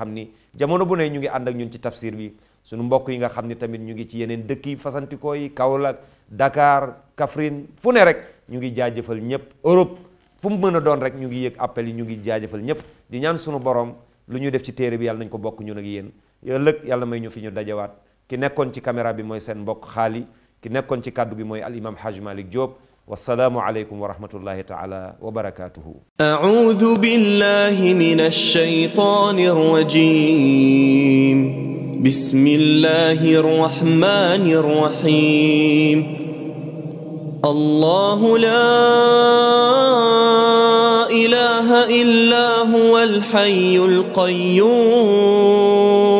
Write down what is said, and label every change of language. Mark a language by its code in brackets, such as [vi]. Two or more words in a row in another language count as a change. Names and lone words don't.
[wo] xam ni jamono bu ne ñu ngi ànd ak ñun ci tafsir bi suñu mbokk yi nga xam ni tamit ñu ngi ci yeneen dëkk yi fasantikoo yi Kaolack Dakar Kaffrine fu ne rek ñu ngi jaajëfal ñëpp Europe fu mu mën a doon rek ñu ngi yëg appel yi ñu ngi jaajëfal ñëpp di ñaan suñu borom lu ñu def ci téere bi yàlla nañ ko bokk ñun ak yéen ëllëg yàlla may ñu fi ñu dajawaat ki nekkoon ci caméra bi mooy seen mbokk xaali ki nekkoon ci kàddu gi mooy al imam Haji Malick Diop [ar] والسلام عليكم ورحمة الله تعالى وبركاته أعوذ بالله من الشيطان الرجيم بسم الله الرحمن الرحيم الله لا إله إلا هو الحي القيوم